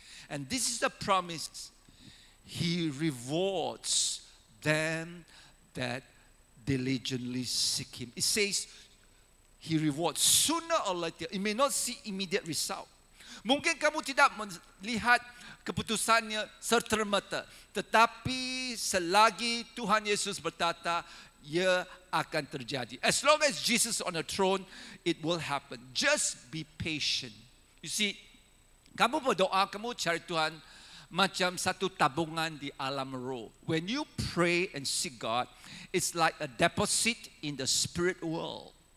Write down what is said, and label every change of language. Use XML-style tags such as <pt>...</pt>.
<en>And this is the promise. He rewards them that diligently seek Him. It says, He rewards sooner or later. You may not see immediate result.</en> <ms>Mungkin kamu tidak melihat keputusannya serta-merta, tetapi selagi Tuhan Yesus berkata, ia akan terjadi.</ms> <en>As long as Jesus on the throne, it will happen. Just be patient. You see,</en> <ms>kamu berdoa, kamu cari Tuhan macam satu tabungan di alam roh.</ms> <en>When you pray and seek God, it's like a deposit in the spirit world.</en>